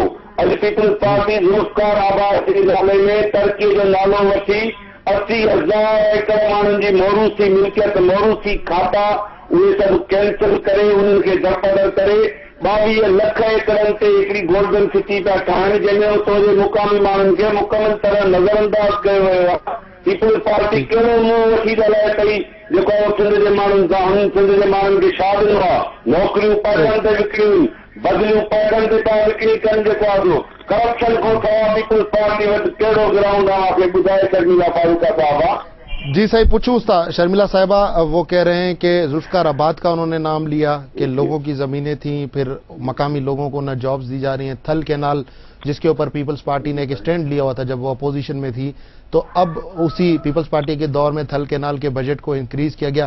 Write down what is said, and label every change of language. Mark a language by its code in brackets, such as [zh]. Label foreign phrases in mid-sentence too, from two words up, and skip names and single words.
[sd] अॼु पीपल्स पार्टी ज़ुल्फ़कार आबाद जे नाले में तरक़ीअ जो नालो वठी 80,000 एकड़ माण्हुनि जी मोरूसी मिल्कियत, मोरूसी खाता उहे सभु कैंसिल करे उन्हनि खे दरपदर करे 22 लख एकड़नि ते हिकिड़ी [en] golden city [sd] पिया ठाहिनि, जंहिंमें उतां जे मुक़ामी माण्हुनि खे मुकमल तरह नज़रअंदाज कयो वियो आहे। पीपल्स पार्टी कहिड़ो मुंहुं वठी ॻाल्हाए पई जेको सिंध जे माण्हुनि सां, हुन सिंध जे माण्हुनि खे छा ॾिनो आहे? नौकरियूं पैसनि ते विकिणियूं, बदिलियूं पैसनि ते पिया विकिणी कनि। जेको आहे करप्शन खां सवाइ पीपल्स पार्टी वटि कहिड़ो ग्राउंड आहे मूंखे ॿुधाए शर्मिला फारूका साहिब? [ur] جی صحیح پوچھوں تھا شرمیلا صاحبہ، وہ کہہ رہے ہیں کہ ذوالفقار آباد کا انہوں نے نام لیا کہ لوگوں کی زمینیں تھیں، پھر مقامی لوگوں کو نہ جابز دی جا رہی ہیں. تھل کینال جس کے اوپر پیپلز پارٹی نے ایک اسٹینڈ لیا ہوا تھا جب وہ اپوزیشن میں تھی، تو اب اسی پیپلز پارٹی کے دور میں تھل کینال کے بجٹ کو انکریز کیا گیا.